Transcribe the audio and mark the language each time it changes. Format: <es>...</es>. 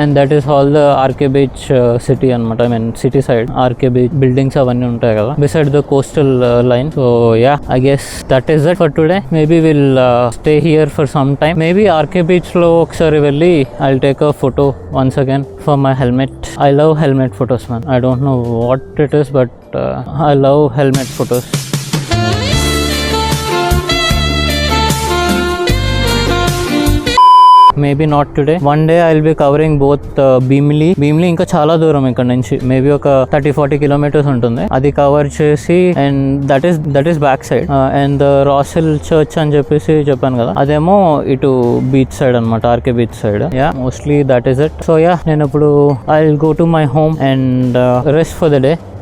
<en>And that is all the RK beach city అనమాట. I mean city side RK beach buildings</en> <te>అవన్నీ ఉంటాయి కదా</te> <en>Beside the coastal line. So yeah, I guess that is that for today. Maybe will stay here for some time. Maybe RK beach లో</en> <te>ఒకసారి వెళ్ళి</te> <en>I will take a photo once again for my helmet. I love helmet photos, man. I don't know what it is, but I love helmet photos. Maybe not today. One day I'll be covering both Bhimli.</en> <te>Bhimli ఇంకా చాలా దూరం ఇక్కడ నుంచి, maybe ఒక 30-40 kilometres ఉంటుంది. అది cover చేసి</te> <en>And that is back side.</en> <te>And రాసెల్ church అని చెప్పేసి చెప్పాను కదా, అదేమో ఇటు బీచ్ సైడ్ అనమాట, RK beach side.</te> <en>Yeah, mostly that is it. So yeah,</en> <te>నేను ఇప్పుడు</te> <en>I will go to my home and rest for the day.</en>